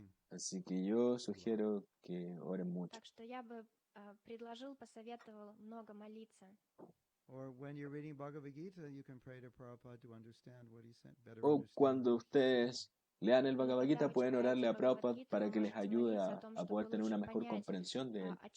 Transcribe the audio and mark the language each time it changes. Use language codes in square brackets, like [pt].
[es] Así que yo sugiero que oren mucho. [ru] Так что я бы предложил, посоветовал много молиться. [es] O cuando ustedes lean el Bhagavad Gita, pueden orarle a Prabhupada para que les ayude a poder tener una mejor comprensión de él.